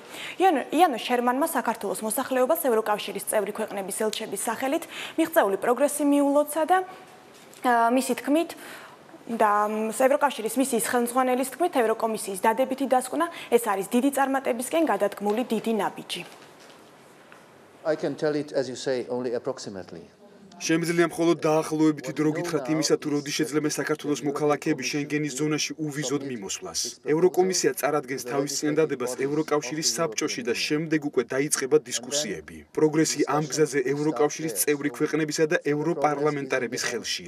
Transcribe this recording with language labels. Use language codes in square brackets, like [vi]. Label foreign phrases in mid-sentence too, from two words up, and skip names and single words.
[ka] იანო შერმანმა საქართველოს მოსახლეობას ევროკავშირის წევრი ქვეყნების ელჩების სახელით მიღწეული პროგრესი ულოცა და მისი თქმით და ევროკავშირის მისიის ხელმძღვანელის თქმით ევროკომისიის დადებითი დასკვნა ეს არის დიდი წარმატებისკენ გადადგმული დიდი ნაბიჯი. [en] I can tell it as you say only approximately. [ka] შემიძლია მხოლოდ დაახლოებითი დრო გითხრათ იმისა თუ როდის შეძლებენ საქართველოს მოქალაქეები შენგენის ზონაში უვიზოდ მიმოსვლას. ევროკომისია წარადგენს თავის წინადადებას ევროკავშირის საბჭოში და შემდეგ უკვე დაიწყება დისკუსიები. პროგრესი ამ გზაზე ევროკავშირის წევრი ქვეყნებისა და ევროპარლამენტარების ხელშია.